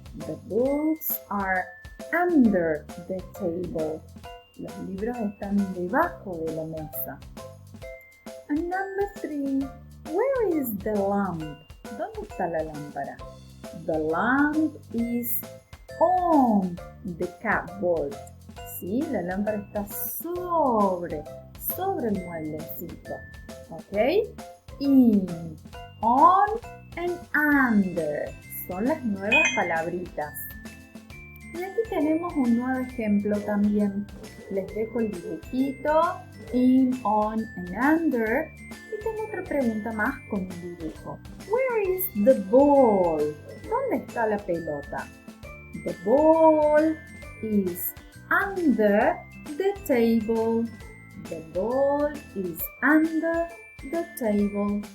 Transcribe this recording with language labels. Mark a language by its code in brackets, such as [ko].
[en] The books are under the table. [es] Los libros están debajo de la mesa. [en] And number 3. Where is the lamp? [es] ¿Dónde está la lámpara? [en] The lamp is on the cupboard. [es] Sí, la lámpara está sobre el mueblecito. ¿Ok? [en] In, on and under [es] son las nuevas palabritas. Y aquí tenemos un nuevo ejemplo también. Les dejo el dibujito, [en] in, on and under. [es] Y tengo otra pregunta más con un dibujo. [en] Where is the ball? [es] ¿Dónde está la pelota? [en] The ball is under the table. The ball is under the table.